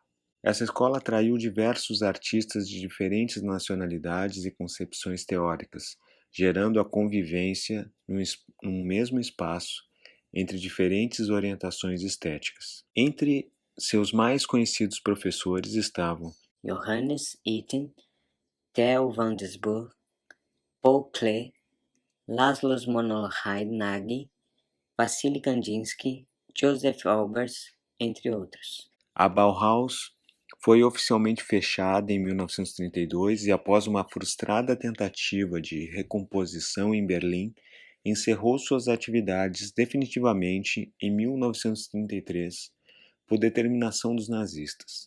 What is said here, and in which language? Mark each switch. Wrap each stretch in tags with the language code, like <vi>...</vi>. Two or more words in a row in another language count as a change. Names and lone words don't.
<pt>Essa escola atraiu diversos artistas de diferentes nacionalidades e concepções teóricas, gerando a convivência num mesmo espaço entre diferentes orientações estéticas. Entre seus mais conhecidos professores estavam Johannes Itten, Theo van Doesburg, Paul Klee, Laszlo Monohide-Nagy, Vassily Kandinsky, Joseph Albers, entre outros. A Bauhaus foi oficialmente fechada em 1932 e, após uma frustrada tentativa de recomposição em Berlim, encerrou suas atividades definitivamente em 1933 por determinação dos nazistas.</pt>